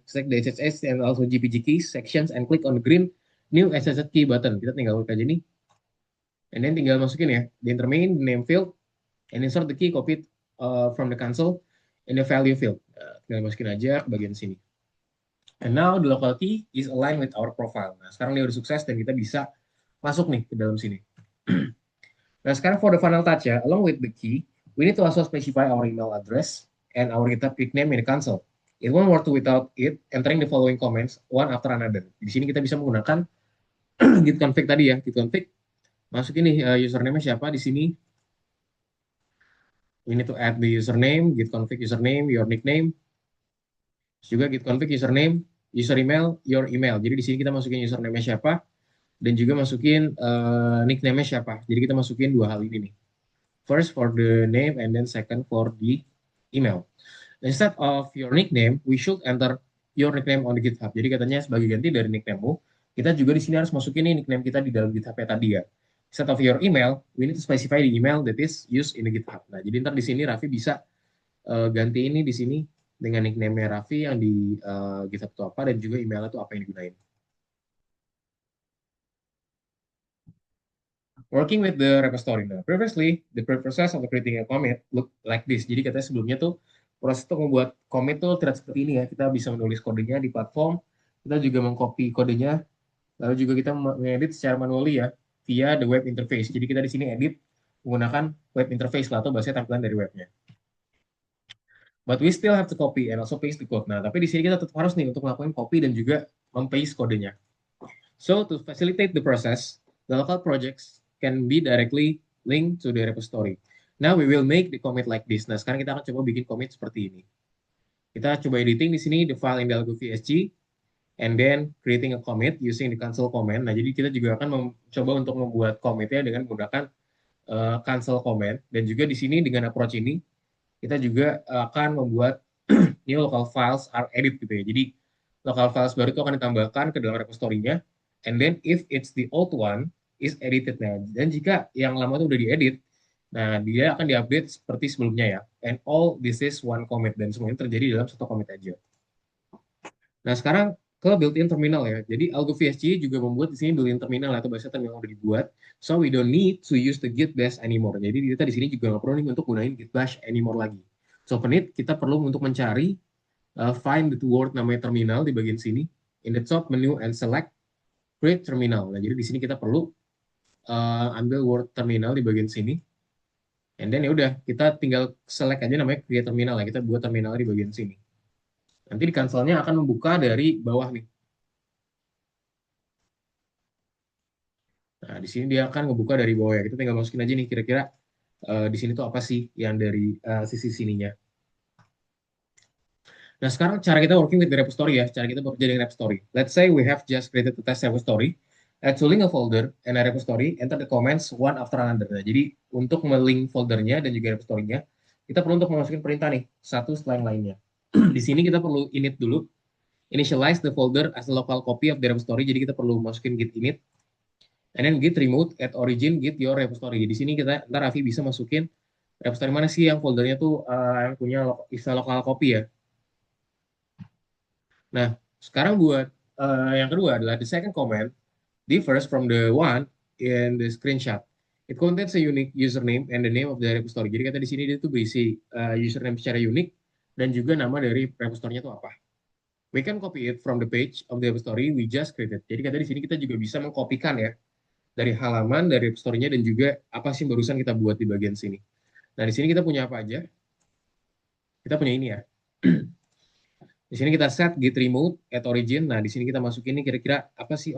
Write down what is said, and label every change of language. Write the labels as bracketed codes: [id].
[en] Select the SSH and also GPG keys, sections, and click on the green new SSH key button. [id] Kita tinggal klik aja nih. [en] And then [id] tinggal masukin ya, [en] the main name field, and insert the key copied from the console in the value field. [id] Tinggal masukin aja ke bagian sini. [en] And now the local key is aligned with our profile. [id] Nah, sekarang dia udah sukses dan kita bisa masuk nih ke dalam sini. Nah, sekarang [en] for the final touch ya, along with the key, we need to also specify our email address and our GitHub nickname in the console. It won't work without it entering the following comments one after another. [id] Di sini kita bisa menggunakan git config tadi ya, git config. Masukin nih username-nya siapa di sini. [en] We need to add the username, git config username, your nickname. [id] Terus juga [en] git config username, user email, your email. [id] Jadi di sini kita masukin username-nya siapa dan juga masukin nickname-nya siapa. Jadi kita masukin dua hal ini nih. [en] First for the name and then second for the email. Instead of your nickname, we should enter your nickname on the GitHub. [id] Jadi katanya sebagai ganti dari nickname-mu, kita juga di sini harus masukin nih nickname kita di dalam GitHub tadi ya. [en] Instead of your email, we need to specify the email that is used in the GitHub. [id] Nah, jadi ntar di sini Raffi bisa ganti ini di sini dengan nickname-nya Raffi yang di GitHub itu apa, dan juga emailnya itu apa yang digunain. [en] Working with the repository. Now, previously, the process of creating a commit look like this. [id] Jadi katanya sebelumnya tuh proses untuk membuat commit tuh tidak seperti ini ya. Kita bisa menulis kodenya di platform, kita juga mengcopy kodenya, lalu juga kita mengedit secara manually ya [en] via the web interface. [id] Jadi kita di sini edit menggunakan web interface lah atau bahasa tampilan dari webnya. [en] But we still have to copy and also paste the code. [id] Nah, tapi di sini kita tetap harus nih untuk melakukan copy dan juga mem-paste kodenya. [en] So to facilitate the process, the local projects can be directly linked to the repository. Now we will make the commit like this. [id] Nah, sekarang kita akan coba bikin commit seperti ini. Kita coba editing di sini [en] the file in the Algo VSG and then creating a commit using the cancel command. [id] Nah, jadi kita juga akan mencoba untuk membuat commitnya dengan menggunakan cancel command, dan juga di sini dengan approach ini kita juga akan membuat [en] new local files are edit [id] gitu ya. Jadi local files baru itu akan ditambahkan ke dalam repository-nya, [en] and then if it's the old one is edited. [id] Nah, dan jika yang lama itu udah diedit, nah dia akan diupdate seperti sebelumnya ya. [en] And all this is one commit, [id] dan semuanya terjadi dalam satu commit aja. Nah, sekarang ke built-in terminal ya. Jadi Algo VSG juga membuat di sini built-in terminal atau bahasa terminal yang udah dibuat. [en] So we don't need to use the git bash anymore. [id] Jadi kita di sini juga nggak perlu nih untuk gunain git bash anymore lagi. So penit kita perlu untuk mencari find the word namanya terminal di bagian sini. [en] In the top menu and select create terminal. [id] Nah, jadi di sini kita perlu ambil word terminal di bagian sini. And then ya udah, kita tinggal select aja namanya create terminal ya. Kita buat terminal di bagian sini. Nanti di kanselnya akan membuka dari bawah nih. Nah, di sini dia akan ngebuka dari bawah ya. Kita tinggal masukin aja nih kira-kira di sini tuh apa sih yang dari sisi sininya. Nah, sekarang cara kita working with the repository ya. Cara kita bekerja dengan repository. [en] Let's say we have just created a test repository. Add to link a folder and a repository, enter the comments one after another. [id] Nah, jadi untuk melink foldernya dan juga repository-nya, kita perlu untuk memasukin perintah nih, satu setelah yang lainnya. Di sini kita perlu init dulu, [en] initialize the folder as a local copy of the repository. [id] Jadi kita perlu masukin git init, and then git remote at origin git your repository. Di sini kita ntar Raffi bisa masukin repository mana sih yang foldernya tuh yang punya istilah local copy ya. Nah, sekarang buat yang kedua adalah [en] the second command differs from the one in the screenshot. It contains a unique username and the name of the repository. [id] Jadi kata di sini dia tuh berisi username secara unik dan juga nama dari repository-nya itu apa. [en] We can copy it from the page of the repository we just created. [id] Jadi kata di sini kita juga bisa mengkopikan ya dari halaman dari repository-nya dan juga apa sih barusan kita buat di bagian sini. Nah, di sini kita punya apa aja? Kita punya ini ya. Di sini kita set git remote at origin. Nah, di sini kita masukin ini kira-kira apa sih?